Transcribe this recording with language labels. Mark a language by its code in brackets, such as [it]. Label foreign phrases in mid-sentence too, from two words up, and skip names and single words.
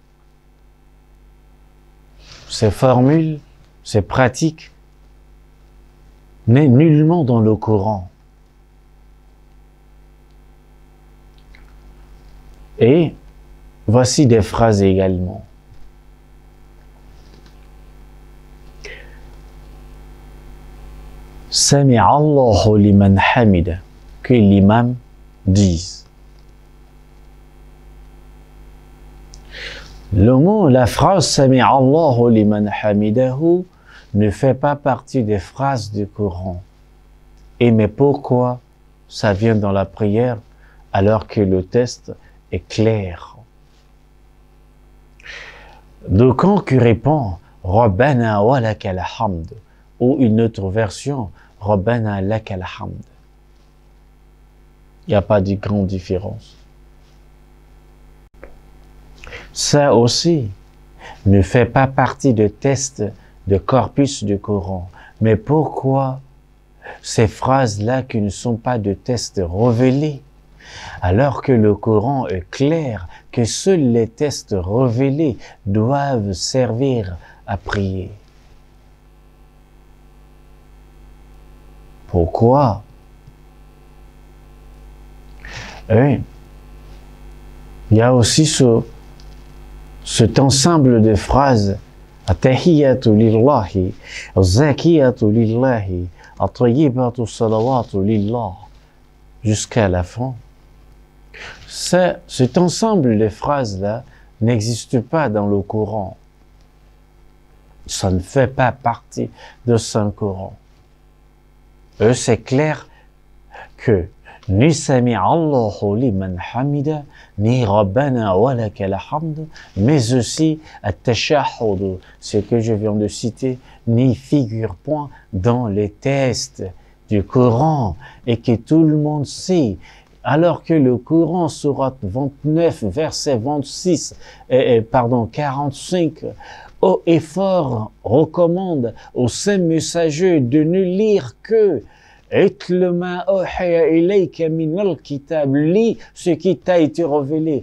[fr] Ces formules, ces pratiques, n'est nullement dans le Coran. Et voici des phrases également. [ar] سمع الله لمن حمد, [fr] que l'imam dise. Le mot, la phrase [ar] سمع الله لمن حمده [fr] ne fait pas partie des phrases du Coran. Et mais pourquoi ça vient dans la prière alors que le texte est clair? D'aucuns qui répond [ar] ربنا ولك الحمد, [fr] ou une autre version [ar] ربنا لك الحمد. [fr] Il n'y a pas de grande différence. Ça aussi ne fait pas partie de texte de corpus du Coran. Mais pourquoi ces phrases-là qui ne sont pas de textes révélés, alors que le Coran est clair que seuls les textes révélés doivent servir à prier? Pourquoi Oui. Il y a aussi cet ensemble de phrases. [ar] التحيات لله الزاكيات لله الطيبات الصلوات لله, [fr] jusqu'à la fin. Cet ensemble de phrases-là n'existe pas dans le Coran. Ça ne fait pas partie de ce Coran. C'est clair que ni [ar] سمع الله لمن حمد, [fr] ni [ar] ربنا ولك الحمد, [fr] mais aussi at-tashahhud, ce que je viens de citer, n'y figure point dans les textes du Coran et que tout le monde sait. Alors que le Coran, sourate 29, verset 26, 45, haut et fort recommande aux saints messagers de ne lire que lis ce qui t'a été révélé.